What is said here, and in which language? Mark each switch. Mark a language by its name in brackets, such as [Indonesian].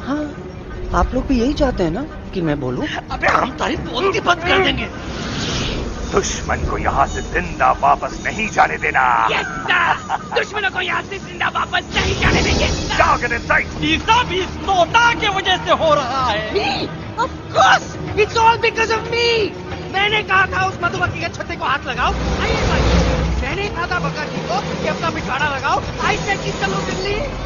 [Hindi] हाँ, आप लोग भी यही चाहते हैं ना कि मैं बोलूं? अबे हम तारीफ बोलती बंद कर देंगे। दुश्मन को यहाँ से जिंदा वापस नहीं जाने देना। दुश्मनों को यहाँ से जिंदा वापस नहीं जाने देंगे। [English] Target in sight. [Hindi] ये सब इस तोता की वजह से हो रहा है। [English] Me? Of course, it's all because of me. [Hindi] मैंने कहा था उस मधुमक्खी के छत्ते को हाथ लगाओ। मैंने कहा था बका जी को कि अपना पिछवाड़ा लगाओ। [English] I said [Hindi] कि चलो दिल्ली।